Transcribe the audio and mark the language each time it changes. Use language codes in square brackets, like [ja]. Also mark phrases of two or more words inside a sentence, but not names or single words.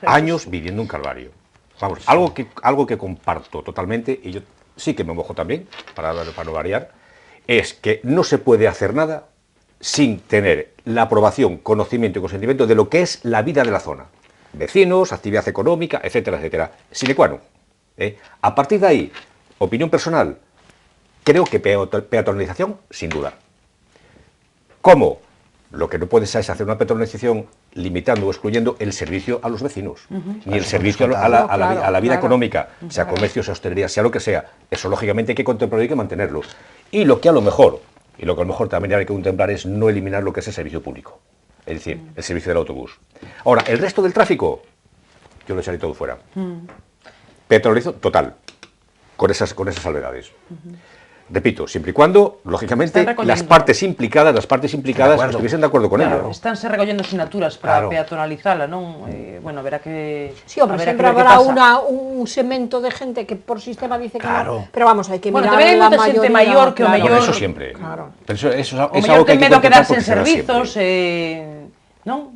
[es] Años viviendo un calvario. Vamos, algo que comparto totalmente, y yo sí que me mojo también, para no variar, es que no se puede hacer nada sin tener la aprobación, conocimiento y consentimiento de lo que es la vida de la zona. Vecinos, actividad económica, etcétera, etcétera. [la] Sine qua non. [es] A partir de ahí, opinión personal, creo que peatonalización, sin duda. ¿Cómo? Lo que no puedes es hacer una peatonalización limitando o excluyendo el servicio a los vecinos, ni el servicio a la vida económica, sea comercio, sea hostelería, sea lo que sea. Eso lógicamente hay que contemplar y hay que mantenerlo. Y lo que a lo mejor también hay que contemplar es no eliminar lo que es el servicio público, es decir, el servicio del autobús. Ahora, el resto del tráfico, yo lo echaré todo fuera. Peatonalizo total, con esas salvedades. Repito, siempre y cuando, lógicamente, las partes implicadas estuviesen de acuerdo con ello. [gl] Estánse recollendo sinaturas para peatonalizala, non? [es] Bueno, verá que... Sí, hombre, sempre habrá un segmento de gente que por sistema dice que non, pero vamos, [gl] hai que mirar [es] a la mayoría. [gl] Maior que o mellor... [es] Eso siempre. Pero eso es [gl] algo que hai que quedarse en servizos, non?